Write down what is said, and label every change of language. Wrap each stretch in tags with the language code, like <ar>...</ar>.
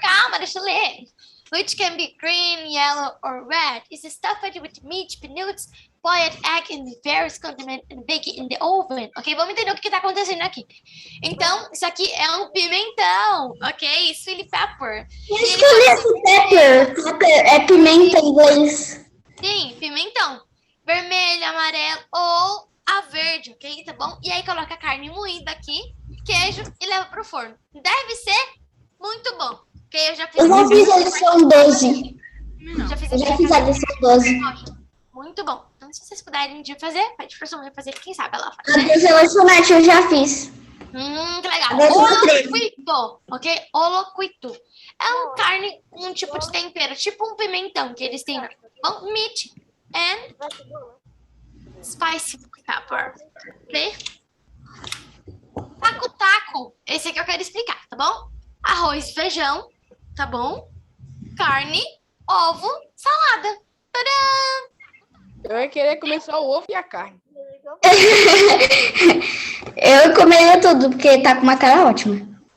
<pt>Calma, deixa eu ler.</pt> <en>Which can be green, yellow, or red. Is stuffed with meat, peanuts, boiled egg in the various condiment and bake it in the oven. Ok?</en> <pt>Vamos entender o que está acontecendo aqui. Então, isso aqui é um pimentão, ok?</pt> <en>Chili pepper.</en> <pt>Acho que eu li esse pepper. Pepper é pimenta em inglês. Sim, pimentão. Vermelho, amarelo ou a verde, ok? Tá bom? E aí coloca a carne moída aqui, queijo e leva pro forno. Deve ser muito bom. Ok? Eu já fiz a lição 12. Já fiz Eu já fiz a lição 12. Muito bom. Então, se vocês puderem fazer, pede pra sua mãe fazer, quem sabe ela faz. A de lanchonete eu já fiz. Que legal. Agora Holocuito, ok? Holocuito. É uma carne com um tipo de tempero, tipo um pimentão que eles têm.</pt> <en>Bom, meat and spicy pepper.</en> <pt>Ok? Taco-taco. Esse aqui eu quero explicar, tá bom? Arroz, feijão, tá bom? Carne, ovo, salada. Tadã! Eu ia querer comer só o ovo e a carne. Eu comeria tudo, porque tá com uma cara ótima.</pt>